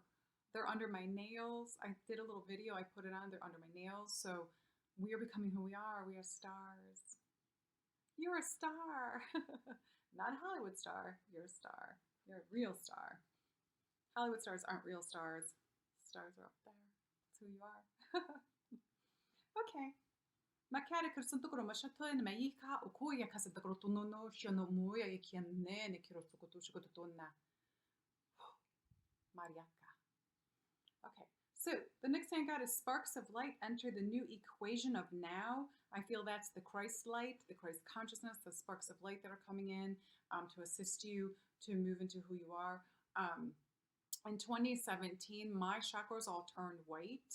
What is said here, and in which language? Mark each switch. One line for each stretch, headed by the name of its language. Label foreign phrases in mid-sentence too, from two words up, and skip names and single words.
English: They're under my nails. I did a little video. I put it on. They're under my nails. So we are becoming who we are. We are stars. You're a star. Not a Hollywood star. You're a star. You're a real star. Hollywood stars aren't real stars. Stars are up there. That's who you are. Okay. Makere kırsıntıkuru maşatı ne yika ukuya kasıntıkuru tunono şunu muya ikienne ne kirosukutu shukutuna. Mariaka. Okay. So the next thing I got is sparks of light enter the new equation of now. I feel that's the Christ light, the Christ consciousness, the sparks of light that are coming in to assist you to move into who you are. In 2017, my chakras all turned white.